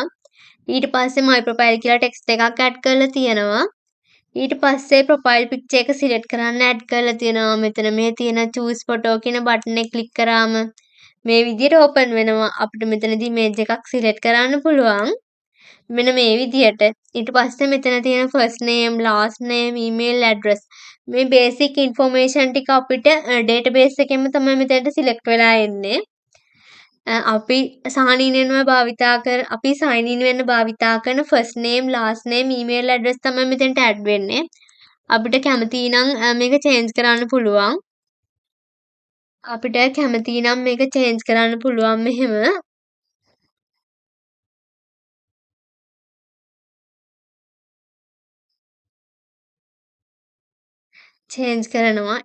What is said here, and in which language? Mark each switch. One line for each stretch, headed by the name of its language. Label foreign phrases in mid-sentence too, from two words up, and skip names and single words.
Sinhala: ඊට පස්සේ
English: my profile
Sinhala: කියලා text එකක් add කරලා තියෙනවා. ඊට පස්සේ ප්‍රොෆයිල් පික්චර් එක සිලෙක්ට් කරන්න ඇඩ් කරලා තියෙනවා. මෙතන මේ තියෙන
English: choose photo
Sinhala: කියන බටන් එක ක්ලික් කරාම මේ විදිහට ඕපන් වෙනවා. අපිට මෙතනදී ඉමේජ් එකක් සිලෙක්ට් කරන්න පුළුවන්. මෙන්න මේ විදිහට. ඊට පස්සේ මෙතන තියෙන
English: first name, last name, email address
Sinhala: මේ
English: basic information
Sinhala: ටික අපිට database එකෙන්ම තමයි මෙතනට සිලෙක්ට් වෙලා එන්නේ. අපි
English: sign in
Sinhala: වෙන්න භාවිතා කරන
English: first name last name email address
Sinhala: තමයි මෙතනට add වෙන්නේ. අපිට කැමති නම් මේක change කරන්න පුළුවන්. මෙහෙම. change කරනවා.